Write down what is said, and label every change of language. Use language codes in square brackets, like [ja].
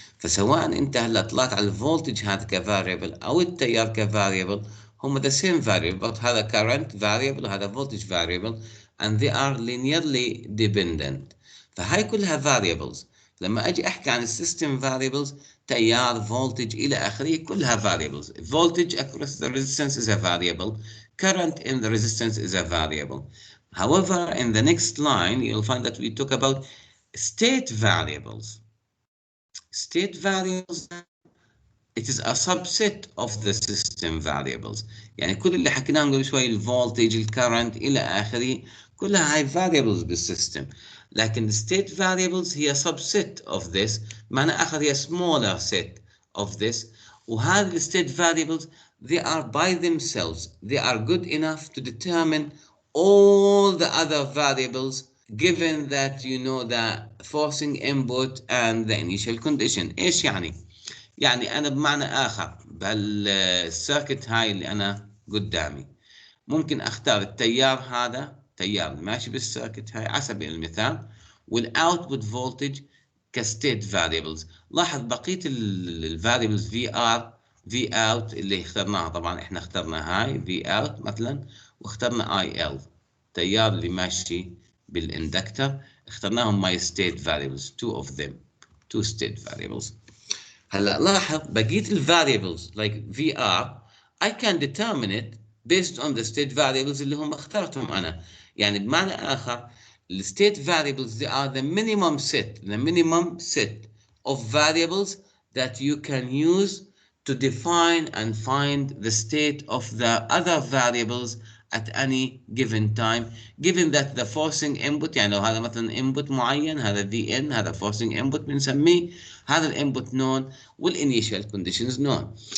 [ar] فسواء انت هلا طلعت على الفولتج هذا كفاريبل او التيار كفاريبل هم [en] the same variable، [ar] هذا [en] current variable [ar] وهذا [en] voltage variable and they are linearly dependent. [ar] فهاي كلها variables. لما اجي احكي عن السيستم variables تيار voltage الى اخره كلها variables. [en] Voltage across the resistance is a variable. Current in the resistance is a variable. However, in the next line, you'll find that we talk about state variables. State variables, it is a subset of the system variables. [ar] يعني كل اللي حكيناه قبل شوي الفولتج الكرنت إلى آخره كلها هاي variables بالسيستم. لكن state variables هي [en] subset of this، [ar] معنى آخر هي [en] smaller set of this. وهذه state variables they are by themselves they are good enough to determine all the other variables given that you know the forcing input and the initial condition. [ar] ايش يعني؟ يعني انا بمعنى اخر بالسيركت هاي اللي انا قدامي ممكن اختار التيار هذا تيار ماشي بالسيركت هاي على سبيل المثال والاوتبوت فولتج كستيت فاريبلز. لاحظ بقيه الفاريبلز في ار في اوت اللي اخترناها، طبعا احنا اخترنا هاي في اوت مثلا واخترنا اي ال التيار اللي ماشي بالاندكتر اخترناهم ماي ستيت فاريبلز [en] two of them two state variables. [ar] هلا لاحظ بقيه الفاريبلز [en] like VR I can determine it based on the state variables [ar] اللي هم اخترتهم انا. يعني بمعنى اخر [en] the state variables they are the minimum set of variables that you can use to define and find the state of the other variables at any given time given that the forcing input، [ar] يعني لو هذا مثلا [en] input معين هذا VN هذا forcing input [ar] بنسميه هذا الانبوت [en] known والinitial conditions known.